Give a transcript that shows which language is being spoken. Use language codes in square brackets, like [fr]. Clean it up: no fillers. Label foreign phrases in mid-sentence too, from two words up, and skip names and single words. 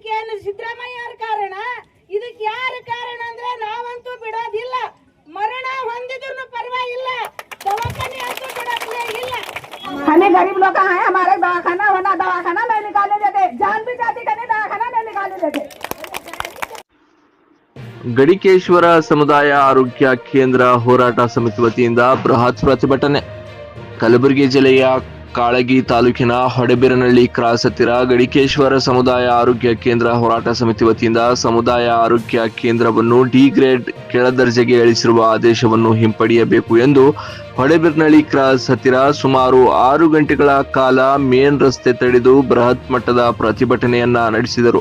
[kn] ಇದಕ್ಕೇನು ಸಿದ್ದರಾಮಯ್ಯ ಕಾರಣ? ಇದಕ್ಕೆ ಯಾರು ಕಾರಣ ಅಂದ್ರೆ ನಾವಂತೂ ಬಿಡೋದಿಲ್ಲ. ಮರಣ ಹೊಂದಿದ್ರು ಪರವಾಗಿಲ್ಲ, ದವಾಖಾನೆ ಅಂತೂ ಬಿಡೋದಿಲ್ಲ ಇಲ್ಲ. [hi] हमें गरीब लोग हैं, हमारे दवाखाना होना, दवाखाना नहीं निकालने देते, जान भी जाती कभी दवाखाना नहीं निकालने देते। [kn] ಗಡಿಕೇಶ್ವರ ಸಮುದಾಯ ಆರೋಗ್ಯ ಕೇಂದ್ರ ಹೋರಾಟ ಸಮಿತಿ ವತಿಯಿಂದ ಬೃಹತ್ ಪ್ರತಿಭಟನೆ. ಕಲಬುರಗಿ ಜಿಲ್ಲೆಯ ಕಾಳಗಿ ತಾಲೂಕಿನ ಹೊಡೆಬೀರನಹಳ್ಳಿ ಕ್ರಾಸ್ ಹತ್ತಿರ ಗಡಿಕೇಶ್ವರ ಸಮುದಾಯ ಆರೋಗ್ಯ ಕೇಂದ್ರ ಹೋರಾಟ ಸಮಿತಿ ವತಿಯಿಂದ ಸಮುದಾಯ ಆರೋಗ್ಯ ಕೇಂದ್ರವನ್ನು [en] D grade [kn] ಕೆಳದರ್ಜೆಗೆ ಇಳಿಸಿರುವ ಆದೇಶವನ್ನು ಹಿಂಪಡೆಯಬೇಕು ಎಂದು ಹೊಡೆಬೀರನಹಳ್ಳಿ ಕ್ರಾಸ್ ಹತ್ತಿರ ಸುಮಾರು 6 ಗಂಟೆಗಳ ಕಾಲ ಮೇನ್ ರಸ್ತೆ ತಡೆದು ಬೃಹತ್ ಮಟ್ಟದ ಪ್ರತಿಭಟನೆಯನ್ನ ನಡೆಸಿದರು.